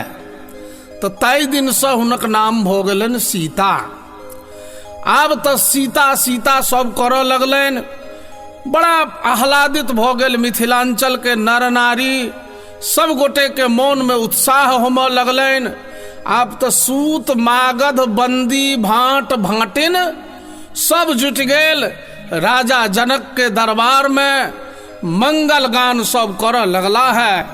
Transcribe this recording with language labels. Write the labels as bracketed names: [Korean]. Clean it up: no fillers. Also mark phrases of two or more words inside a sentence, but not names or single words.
[Maithili] तो ताहि दिन से हुनक नाम भऽ गेलनि सीता। आब तो सीता सीता सब करऽ लगलनि। बड़ा आह्लादित भऽ गेल मिथिलांचल के नर नारी। सब गोटे के मन में उत्साह होमऽ लगलनि। आब तो सूत मागध बंदी भाट भाटिन सब जुट गेल राजा जनक के दरबार में। मंगल गान सब करऽ लगला है।